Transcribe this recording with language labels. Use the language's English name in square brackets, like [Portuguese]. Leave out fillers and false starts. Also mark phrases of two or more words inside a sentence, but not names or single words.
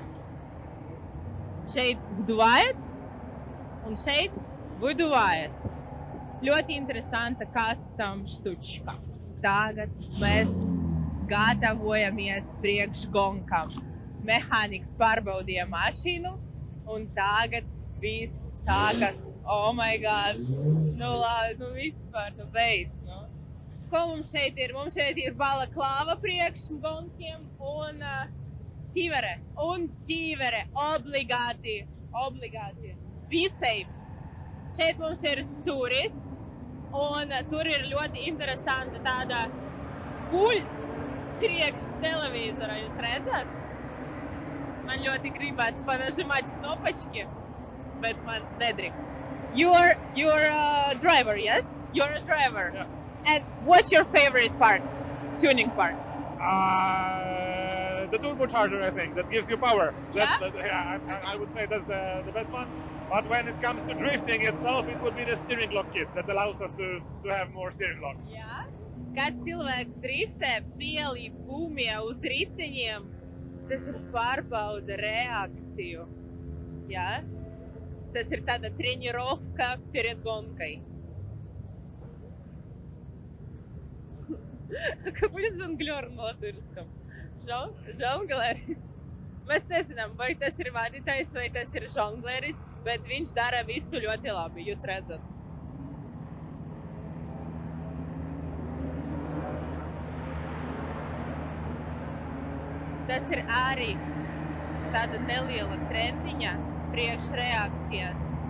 [Latvian] Šeit vduvājat un šeit vduvājat. Ļoti interesanta custom štučka. Tagad mēs gatavojamies priekš gonkam. Mehāniks pārbaudīja mašīnu un tagad viss sākas. [English] Oh my god! [Latvian] Nu vispār, beidz, Ko mums šeit ir? Mums šeit ir balaklava priekš gonkiem un ķivere. Un ķivere, obligāti. Visai. Šeit mums ir stūris un tur ir ļoti interesanta tāda pult priekš televizora. Jūs redzat? Man ļoti gribas panažimāt knopački, bet man nedrīkst. [English] You're a driver, yes? You're a driver. Yeah. And what's your favorite part? Tuning part? The turbocharger, I think, that gives you power. Yeah? I would say that's the best one. But when it comes to drifting itself, it would be the steering lock kit that allows us to have more steering lock. [Latvian] Jā. Kad cilvēks driftē, pielīp gumija uz riteņiem, tas ir pārbauda reakciju. Jā? Tas ir tāda trenirovka [Russian] перед гонкой. Kā будет žonglер на латышском? [Latvian] Žongleris. Mēs nezinām, vai tas ir vadītājs, vai tas ir žongleris, bet viņš dara visu ļoti labi, jūs redzat. Tas ir arī tāda neliela trendiņa priekš reakcijas.